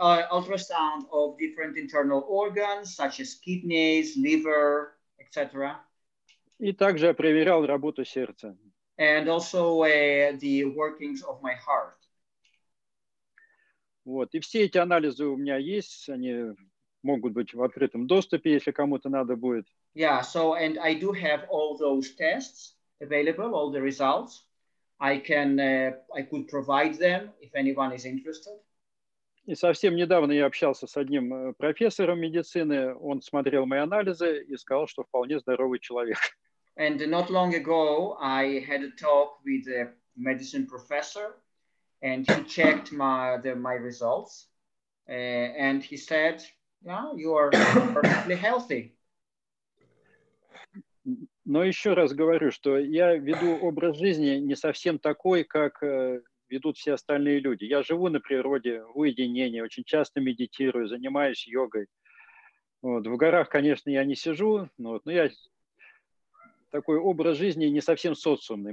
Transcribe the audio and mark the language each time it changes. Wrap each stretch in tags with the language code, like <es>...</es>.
<en>Ultrasound of different internal organs, such as kidneys, liver, etc.</en> <ru>И также я проверял работу сердца.</ru> <en>And also the workings of my heart.</en> <ru>Вот. И все эти анализы у меня есть, они могут быть в открытом доступе, если кому-то надо будет.</ru> <en>Yeah, so and I do have all those tests available, all the results. I could provide them if anyone is interested.</en> <ru>И совсем недавно я общался с одним профессором медицины, он смотрел мои анализы и сказал, что вполне здоровый человек.</ru> <en>And not long ago, I had a talk with a medicine professor, and he checked my results, and he said, "Yeah, you are perfectly healthy."</en> <ru>Но еще раз говорю, что я веду образ жизни не совсем такой, как ведут все остальные люди. Я живу на природе, в уединении, очень часто медитирую, занимаюсь йогой. Вот. В горах, конечно, я не сижу, но я такой образ жизни не совсем социумный.</ru>